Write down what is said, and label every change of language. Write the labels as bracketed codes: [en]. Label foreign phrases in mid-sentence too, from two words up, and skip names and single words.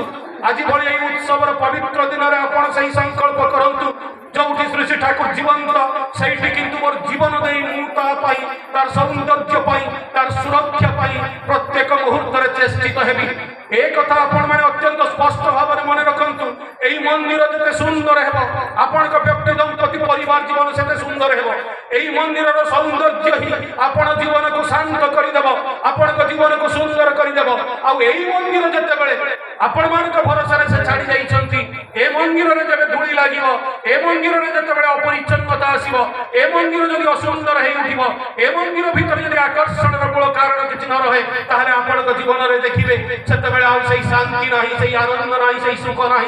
[or] ଆଜି ଭଳି ଏହି ଉତ୍ସବର ପବିତ୍ର ଦିନରେ ଆପଣ ସେଇ ସଂକଳ୍ପ କରନ୍ତୁ, ଯୋଉଠି ଶ୍ରୀ ଶ୍ରୀ ଠାକୁର ଜୀବନ୍ତ ସେଇଠି କିନ୍ତୁ ମୋର ଜୀବନ ଦେଇ ମୁଁ ତା ପାଇଁ, ତାର ସୌନ୍ଦର୍ଯ୍ୟ ପାଇଁ, ତାର ସୁରକ୍ଷା ପାଇଁ ପ୍ରତ୍ୟେକ ମୁହୂର୍ତ୍ତରେ ଚେଷ୍ଟିତ ହେବି। ଏ କଥା ଆପଣମାନେ ଅତ୍ୟନ୍ତ ସ୍ପଷ୍ଟ ଭାବରେ ମନେ ରଖନ୍ତୁ। ଏଇ ମନ୍ଦିର ଯେତେ ସୁନ୍ଦର ହେବ, ଆପଣଙ୍କ ବ୍ୟକ୍ତି ଦମ୍ପତି ପରିବାର ଜୀବନ ସେତେ ସୁନ୍ଦର ହେବ। এই ମନ୍ଦିରର ସୌନ୍ଦର୍ଯ୍ୟ ହିଁ ଆପଣ ଜୀବନକୁ ଶାନ୍ତ କରିଦେବ, ଆପଣଙ୍କ ଜୀବନକୁ ସୁନ୍ଦର କରିଦେବ। ଆଉ এই ମନ୍ଦିର ଯେତେବେଳେ ଆପଣମାନଙ୍କ ଭରସାରେ ସେ ଛାଡ଼ି ଯାଇଛନ୍ତି, ଏ ମନ୍ଦିରରେ ଯେବେ ଧୂଳି ଲାଗିବ, ଏ ମନ୍ଦିରରେ ଯେତେବେଳେ ଅପରିଚ୍ଛନ୍ନତା ଆସିବ, ଏ ମନ୍ଦିର ଯଦି ଅସୁନ୍ଦର ହେଇ ଉଠିବ, ଏ ମନ୍ଦିର ଭିତରେ ଯଦି ଆକର୍ଷଣର ମୂଳ କାରଣ କିଛି ନ ରହେ, ତାହେଲେ ଆପଣଙ୍କ ଜୀବନରେ ଦେଖିବେ ସେତେବେଳେ ଆଉ ସେଇ ଶାନ୍ତି ନାହିଁ, ସେଇ ଆନନ୍ଦ ନାହିଁ, ସେଇ ସୁଖ ନାହିଁ।